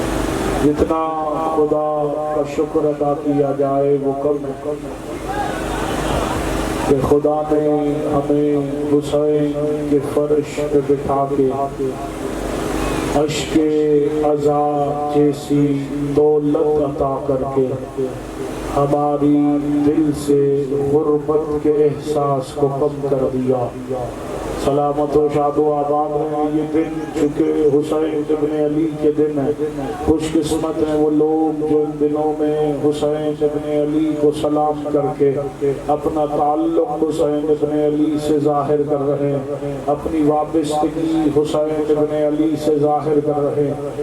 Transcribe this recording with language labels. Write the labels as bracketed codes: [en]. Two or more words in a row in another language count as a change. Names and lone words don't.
[ur] جتنا خدا کا شکر ادا کیا جائے وہ کم ہے کہ خدا نے ہمیں حسین کے فرش پہ بٹھا کے اشک عزا جیسی دولت عطا کر کے ہماری دل سے غربت کے احساس کو کم کر دیا۔ سلامت و شاد و آباد ہیں یہ دن، چونکہ حسین ابن علی کے دن ہے۔ خوش قسمت ہیں وہ لوگ جو ان دنوں میں حسین ابن علی کو سلام کر کے اپنا تعلق حسین ابن علی سے ظاہر کر رہے ہیں، اپنی وابستگی حسین ابن علی سے ظاہر کر رہے ہیں۔